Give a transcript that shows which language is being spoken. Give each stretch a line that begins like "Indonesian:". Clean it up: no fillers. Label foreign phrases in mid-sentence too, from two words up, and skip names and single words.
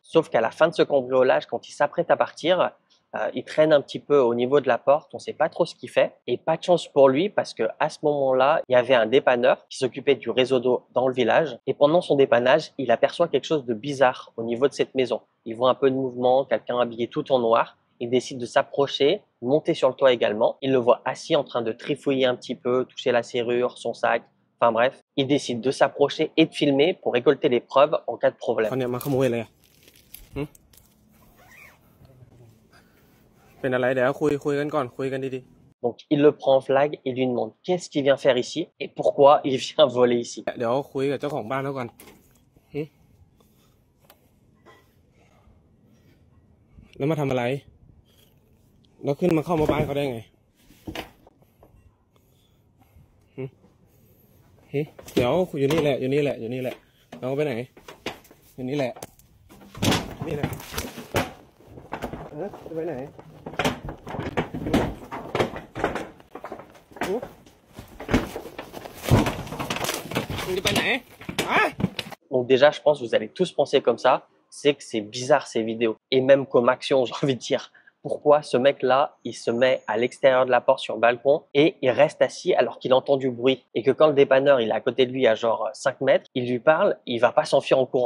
French: Sauf qu'à la fin de ce cambriolage, quand il s'apprête à partir, il traîne un petit peu au niveau de la porte, on sait pas trop ce qu'il fait et pas de chance pour lui parce que à ce moment-là, il y avait un dépanneur qui s'occupait du réseau d'eau dans le village et pendant son dépannage, il aperçoit quelque chose de bizarre au niveau de cette maison. Il voit un peu de mouvement, quelqu'un habillé tout en noir. Il décide de s'approcher, monter sur le toit également. Il le voit assis en train de trifouiller un petit peu, toucher la serrure, son sac. Enfin bref, il décide de s'approcher et de filmer pour récolter les preuves en cas de problème.
Thai: เป็นอะไรเดี๋ยวคุยกันก่อนคุยกันดี
French: Donc il le prend en flag et lui demande qu'est-ce qu'il vient faire ici et pourquoi il vient voler ici.
Thai: ๆเดี๋ยวคุยกับเจ้าของบ้านแล้วก่อนแล้วมาทำอะไรแล้วขึ้นมาเข้ามาบ้านเขาได้ไง เดี๋ยวอยู่นี่แหละอยู่นี่แหละอยู่นี่แหละเราไปไหนอยู่นี่แหละนี่แหละจะไปไหนจะไปไหน
French: Donc déjà, je pense que vous allez tous penser comme ça, c'est que c'est bizarre ces vidéos. Et même comme action, j'ai envie de dire, pourquoi ce mec-là, il se met à l'extérieur de la porte sur le balcon et il reste assis alors qu'il entend du bruit. Et que quand le dépanneur, il est à côté de lui à genre 5 mètres, il lui parle, il va pas s'enfuir en courant.